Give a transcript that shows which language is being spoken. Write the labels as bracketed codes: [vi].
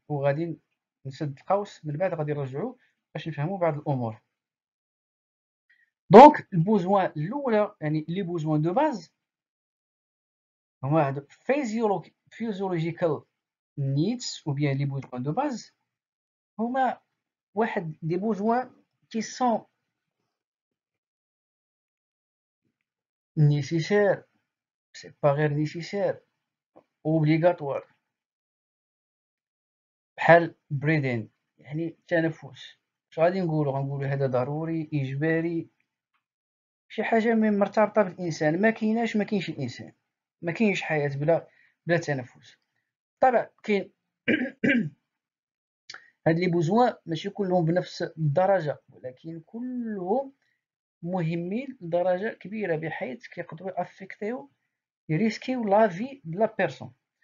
[ar] وغادي نسد القوس من بعد غادي نرجعوا باش نفهموا بعض الامور. دونك البوزوان الاولى يعني لي بوزوان دو باز هما هادو [en] physiological needs [fr] ou bien les besoins de base. [ar] هما واحد [fr] des besoins qui sont nécessaires, c'est pas [ar] غير [fr] nécessaire, obligatoire. [ar] بحال breathing يعني التنفس. اش غادي غنقولو هذا ضروري اجباري، شي حاجه مرتبطه بالانسان. ما كاينش الانسان، ما كاينش حياه بلا تنفس. طبعا كاين هاد لي بوزوان ماشي كلهم بنفس الدرجه، ولكن كلهم مهمين لدرجه كبيره بحيث كيقدروا افيكتيو يريسكيو لا في د لا بيرسون.